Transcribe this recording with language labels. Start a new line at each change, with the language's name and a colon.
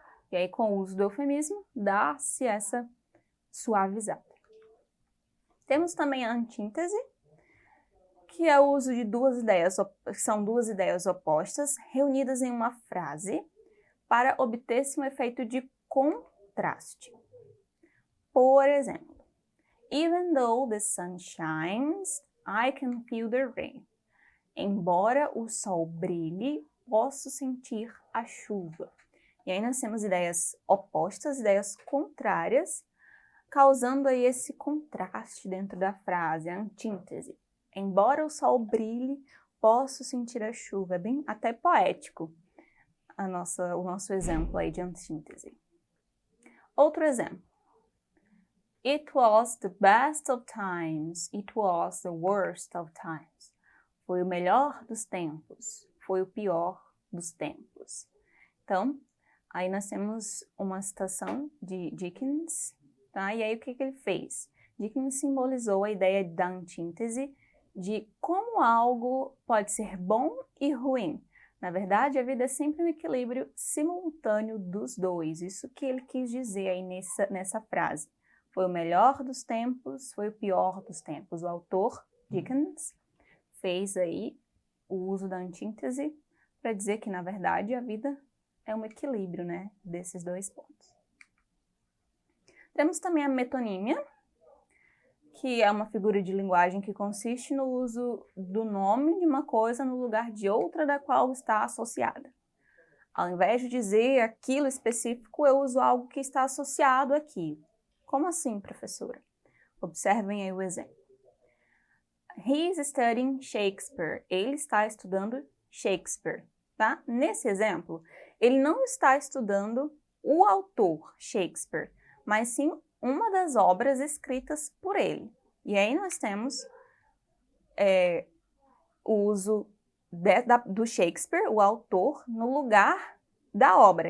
Portuguese: E aí, com o uso do eufemismo, dá-se essa suavizada. Temos também a antítese, que é o uso de são duas ideias opostas reunidas em uma frase para obter-se um efeito de contraste. Por exemplo,
English: even though the sun shines, I can feel the rain.
Portuguese: Embora o sol brilhe, posso sentir a chuva. E aí nós temos ideias opostas, ideias contrárias, causando aí esse contraste dentro da frase, a antítese. Embora o sol brilhe, posso sentir a chuva. É bem até poético o nosso exemplo aí de antítese. Outro exemplo.
English: It was the best of times, it was the worst of times.
Portuguese: Foi o melhor dos tempos, foi o pior dos tempos. Então, aí nós temos uma citação de Dickens, tá? E aí o que ele fez? Dickens simbolizou a ideia da antítese de como algo pode ser bom e ruim. Na verdade, a vida é sempre um equilíbrio simultâneo dos dois. Isso que ele quis dizer aí nessa frase. Foi o melhor dos tempos, foi o pior dos tempos. O autor, Dickens, fez aí o uso da antítese para dizer que, na verdade, a vida é um equilíbrio, né, desses dois pontos. Temos também a metonímia, que é uma figura de linguagem que consiste no uso do nome de uma coisa no lugar de outra da qual está associada. Ao invés de dizer aquilo específico, eu uso algo que está associado aqui. Como assim, professora? Observem aí o exemplo.
English: He is studying Shakespeare.
Portuguese: Ele está estudando Shakespeare, tá? Nesse exemplo, ele não está estudando o autor Shakespeare, mas sim uma das obras escritas por ele. E aí nós temos o uso do Shakespeare, o autor, no lugar da obra.